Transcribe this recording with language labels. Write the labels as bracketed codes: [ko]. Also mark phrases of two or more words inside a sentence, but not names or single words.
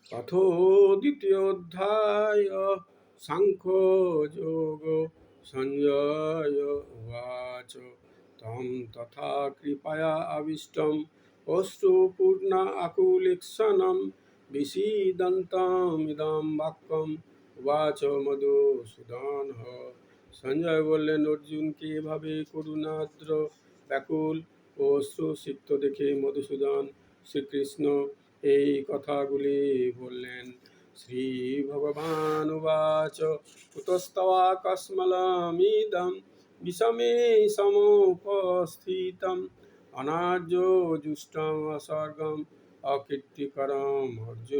[sa] अथो द्वितीयोऽध्याय साङ्ख्ययोग सञ्जय उवाच तं तथा कृपया आविष्टम् अश्रुपूर्ण आकुलेक्षणं विषीदन्तमिदं বাক্যম উবাচ মধুসূদনঃ। [bn] সঞ্জয় বললেন, অর্জুনকে এভাবে করুণাদ্র ব্যাকুল ও অশ্রুসিক্ত দেখে মধুসূদন শ্রীকৃষ্ণ এই কথাগুলি বললেন। [sa] শ্রী ভগবান উবাচ কুতস্তবা কস্মলমিদং বিষমে সমুপস্থিতম অনার্য জুষ্টম অসর্গম অকীর্তিকরম অর্জুন।